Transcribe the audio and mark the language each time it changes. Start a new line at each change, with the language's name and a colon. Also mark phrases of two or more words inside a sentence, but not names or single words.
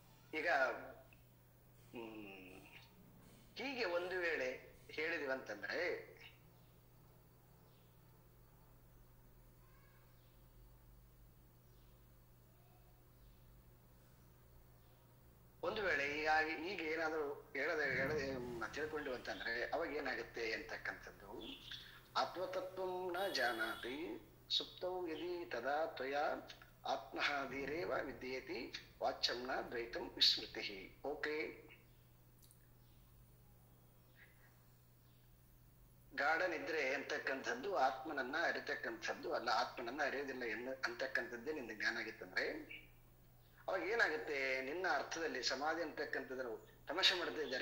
Kannada: ಈಗ ಹೀಗೆ ಒಂದು ವೇಳೆ ಹೇಳಿದಿವಂತಂದ್ರೆ ಒಂದು ವೇಳೆ ಈಗ ಏನಾದ್ರು ಹೇಳದೆ ತಿಳ್ಕೊಂಡು ಅಂತಂದ್ರೆ ಅವಾಗ ಏನಾಗುತ್ತೆ ಅಂತಕ್ಕಂಥದ್ದು,
Sanskrit: ಆತ್ಮತತ್ವಂ ನ ಜಾನಾತಿ ಸುಪ್ತೌ ಯದಿ ತದಾ ತ್ವಯಾ ಆತ್ಮಃ ಧೀರೇವ ವಿದ್ಯೇತಿ ವಾಚ್ಯಂ ನ ದ್ವೈತಂ ವಿಸ್ಮೃತಿ.
Kannada: ಓಕೆ, ಗಾಢ ನಿದ್ರೆ ಅಂತಕ್ಕಂಥದ್ದು ಆತ್ಮನನ್ನ ಅರಿತಕ್ಕಂಥದ್ದು ಅಲ್ಲ, ಆತ್ಮನನ್ನ ಅರಿಯೋದಿಲ್ಲ ಅಂತಕ್ಕಂಥದ್ದೇ ನಿಂದ ಜ್ಞಾನ ಆಗಿತ್ತಂದ್ರೆ ಅವಾಗ ಏನಾಗುತ್ತೆ, ನಿನ್ನ ಅರ್ಥದಲ್ಲಿ ಸಮಾಧಿ ಅಂತಕ್ಕಂಥದ್ದು ತಮಾಷೆ ಮಾಡ್ತಾ ಇದ್ದಾರೆ.